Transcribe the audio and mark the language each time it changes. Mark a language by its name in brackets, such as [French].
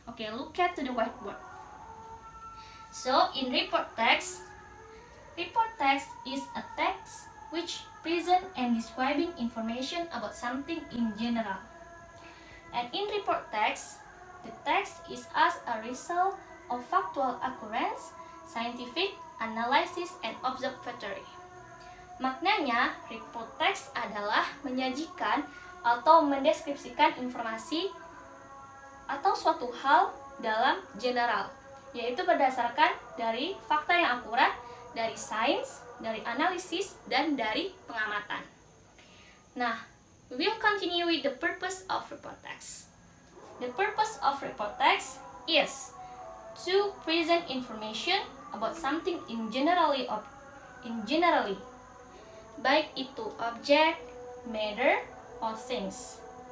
[English] Okay, look at to the whiteboard. So, in report text is a text which present and describing information about something in general. And in report text, the text is as a result of factual occurrence, scientific analysis, and observatory. [Indonesian] Maknanya, report text adalah menyajikan atau mendeskripsikan informasi atau suatu hal dalam general, yaitu berdasarkan dari fakta yang akurat, dari sains, dari analisis, dan dari pengamatan. [English] Nah, we will continue with the purpose of report text. The purpose of report text is to present information about something in generally, baik itu object, matter, or things.